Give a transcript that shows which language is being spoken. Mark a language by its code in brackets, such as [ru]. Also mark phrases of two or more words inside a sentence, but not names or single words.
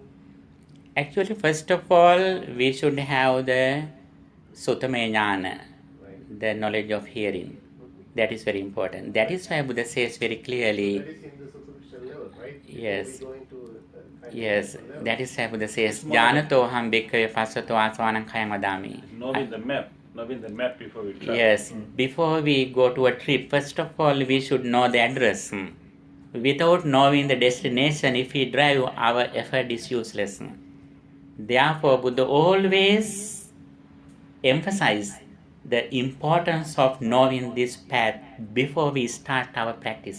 [en] Actually, first of all, we should have the [pi] Sutame Jnana, [en] Right. the knowledge of hearing. That is very important. That is why Buddha says very clearly, That is in the superficial level, right? Before Yes. we go into kind yes, of level. that is why Buddha says, [pi] Janato ham bhikkhave passato asvanam khayam vadami. [en] Knowing the map before we travel. Yes, before we go to a trip, first of all, we should know the address. Without knowing the destination, if we drive, our effort is useless. Therefore, Buddha always emphasizes the importance of knowing this path before we start our practice.